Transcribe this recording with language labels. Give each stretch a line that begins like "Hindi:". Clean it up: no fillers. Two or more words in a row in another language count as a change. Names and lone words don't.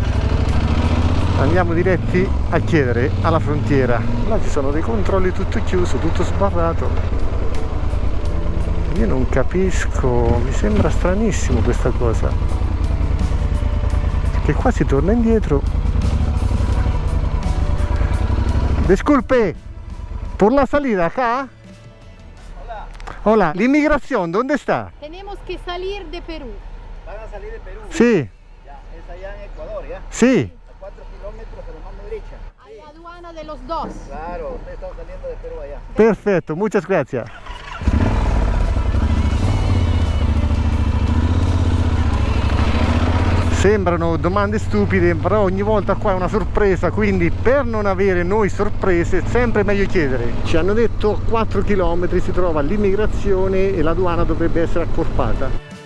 Italian: Andiamo diretti a chiedere alla frontiera. Là ci sono dei controlli, tutto chiuso, tutto sbarrato. Io non capisco, mi sembra stranissimo questa cosa. Che qua si torna indietro.
Spanish: Disculpe, por la salida acá. Hola, Hola, l'inmigrazione, ¿dónde está? Tenemos que salir de Perú. van a salir de Perú. Sí, Ya, es allá en Ecuador, ¿ya? sí. A 4 kilómetros, pero mano derecha. Hay aduana de los dos. Claro, usted está saliendo de Perú allá. Perfetto, muchas gracias.
Italian: Sembrano domande stupide, però ogni volta qua è una sorpresa, quindi per non avere noi sorprese è sempre meglio chiedere. Ci hanno detto a 4 km si trova l'immigrazione e l'aduana dovrebbe essere accorpata.